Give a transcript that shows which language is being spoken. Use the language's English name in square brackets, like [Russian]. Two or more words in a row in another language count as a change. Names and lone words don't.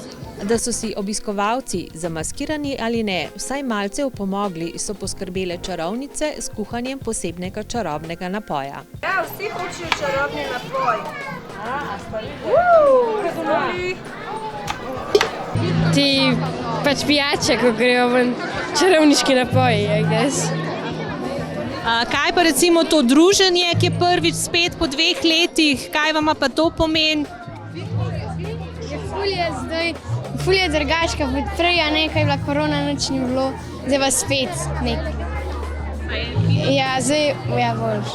[Slovenian] Da so si obiskovalci, zamaskirani ali ne, vsaj malce opomogli, so poskrbele čarovnice s kuhanjem posebnega čarobnega napoja. Ja, vsi hočejo čarobni napoj. Ti pač pijače, ko grejo ven, čarovniški napoji, [English] I guess. [Slovenian] Kaj pa recimo to druženje, ki je prvič spet po 2 letih, kaj vam pa to pomeni? Ful je drugačka, prej je nekaj bila korona, nič ni bilo, zdaj pa spet nekaj. Ja, zdaj, ja, boljš.